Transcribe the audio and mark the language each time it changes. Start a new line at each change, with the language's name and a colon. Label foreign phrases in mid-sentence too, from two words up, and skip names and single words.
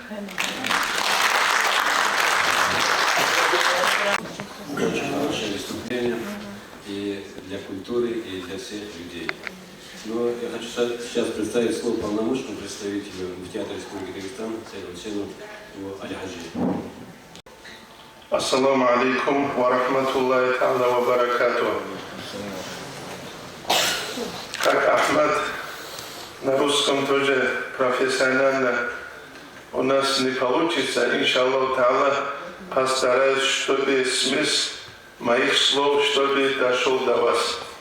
Russian: Очень хорошее выступление и для культуры, и для всех людей. Но я хочу сейчас представить слово полномочному представителю Муфтията Республики Дагестан Саиду Хусейну Аль-Хаджи.
Arabic: السلام عليكم ورحمة الله تعالى وبركاته.
Russian: Как Ахмад на русском тоже профессионально у нас не получится,
Arabic: إن شاء الله تعالى,
Russian: постараюсь, чтобы смысл моих слов, чтобы дошел до вас.